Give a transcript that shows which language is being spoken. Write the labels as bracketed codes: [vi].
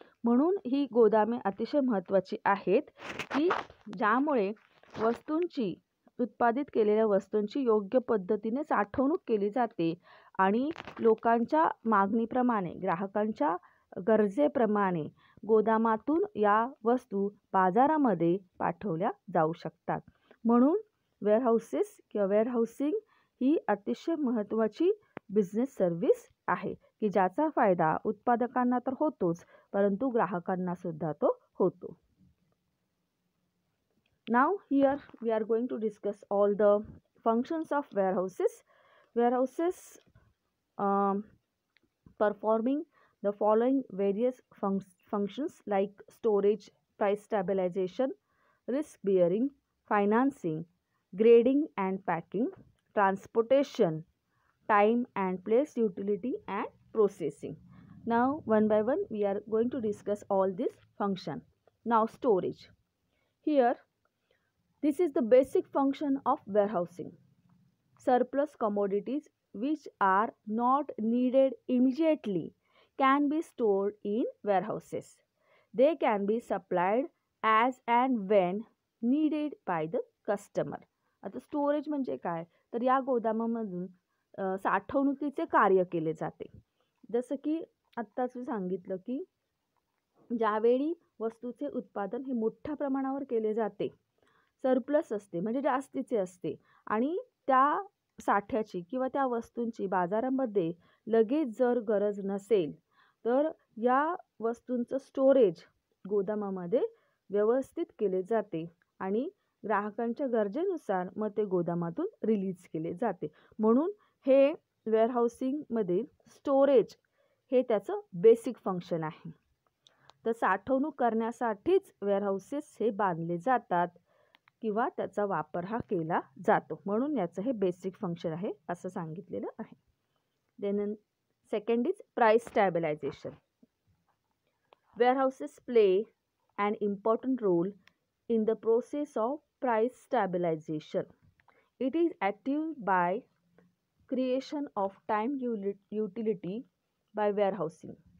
[mr] म्हणून ही गोदामे अतिशय महत्त्वाची आहेत की ज्यामुळे उत्पादित केलेल्या वस्तूंची योग्य पद्धतीने साठवणूक केली जाते आणि लोकांच्या मागणीप्रमाणे, ग्राहकांच्या गरजेप्रमाणे गोदामातून या वस्तू बाजारामध्ये पाठवल्या जाऊ शकतात. म्हणून वेअरहाऊसिंग ही अतिशय महत्त्वाची बिझनेस सर्व्हिस आहे की ज्याचा फायदा उत्पादकांना तर होतोच, परंतु ग्राहकांना सुद्धा तो होतो. [en] Now here we are going to discuss all the functions of warehouses. Warehouses performing the following various functions like storage, price stabilization, risk bearing, financing, grading and packing, transportation, time and place utility, and processing. Now one by one we are going to discuss all these functions. Now storage. Here this is the basic function of warehousing. Surplus commodities which are not needed immediately can be stored in warehouses. They can be supplied as and when needed by the customer. [mr] आता storage म्हणजे काय, तर या गोदामामधून साठवणुकीचे कार्य केले जाते. जसं की आत्ताच मी सांगितलं की ज्यावेळी वस्तूचे उत्पादन हे मोठ्या प्रमाणावर केले जाते, सरप्लस असते म्हणजे जास्तीचे असते, आणि त्या साठ्याची किंवा त्या वस्तूंची बाजारामध्ये लगेच जर गरज नसेल तर या वस्तूंचं स्टोरेज गोदामामध्ये व्यवस्थित केले जाते आणि ग्राहकांच्या गरजेनुसार मग ते गोदामातून रिलीज केले जाते. म्हणून हे वेअरहाऊसिंगमध्ये स्टोरेज हे त्याचं बेसिक फंक्शन आहे. तर साठवणूक करण्यासाठीच वेअरहाऊसेस हे बांधले जातात किंवा त्याचा वापर हा केला जातो, म्हणून याचं हे बेसिक फंक्शन आहे असं सांगितलेलं आहे. [en] Then second is price stabilisation. Warehouses play an important role in the process of price stabilization. It is achieved by creation of time utility by warehousing.